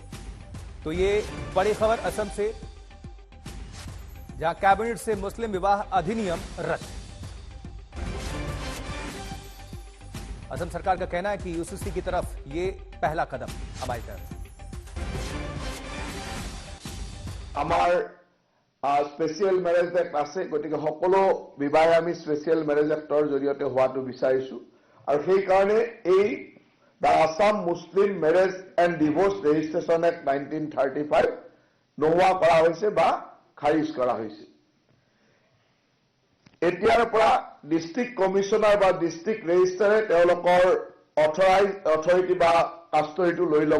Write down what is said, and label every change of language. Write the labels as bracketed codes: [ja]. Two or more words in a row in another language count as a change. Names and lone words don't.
[hi] तो ये बड़ी खबर असम से, जहां कैबिनेट से मुस्लिम विवाह अधिनियम रद्द। असम सरकार का कहना है कि यूसीसी की तरफ ये पहला कदम हमारी तरफ। [as] स्पेशियल मैरेज एक्ट আছে, গতিকে সকলো বিবাহ আমি স্পেশিয়াল মেৰেজ এক্টৰ জৰিয়তে হোৱাটো বিচাৰিছো আৰু সেই কাৰণে এই দা আসাম মুছলিম মেৰেজ এণ্ড ডিভোৰ্স ৰেজিষ্ট্ৰেশ্যন এক্ট 1935 নোহোৱা কৰা হৈছে বা খাৰিজ কৰা হৈছে। এতিয়াৰ পৰা [en] District Commissioner [as] বা [en] District Registrar-e [as] তেওঁলোকৰ অথৰিটি বা কাষ্টডিটো লৈ ল'ব।